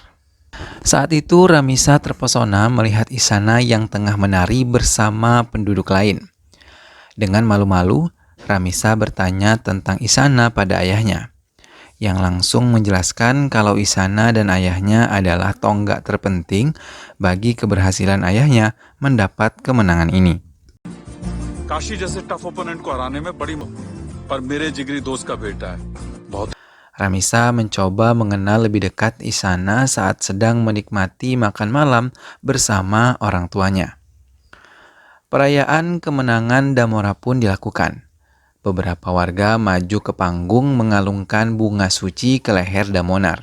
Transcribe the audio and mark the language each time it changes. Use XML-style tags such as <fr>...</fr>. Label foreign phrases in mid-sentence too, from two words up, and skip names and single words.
<id>Saat itu Ramisa terpesona melihat Isana yang tengah menari bersama penduduk lain. Dengan malu-malu, Ramisa bertanya tentang Isana pada ayahnya, yang langsung menjelaskan kalau Isana dan ayahnya adalah tonggak terpenting bagi keberhasilan ayahnya mendapat kemenangan ini.</id> <hi>काशी जैसे</hi> <en>tough opponent</en> <hi>को हराने में बड़ी पर मेरे जिगरी दोस्त का बेटा है बहुत</hi> <id>Ramisa mencoba mengenal lebih dekat Isana saat sedang menikmati makan malam bersama orang tuanya. Perayaan kemenangan Damora pun dilakukan. Beberapa warga maju ke panggung mengalungkan bunga suci ke leher Damonar.</id>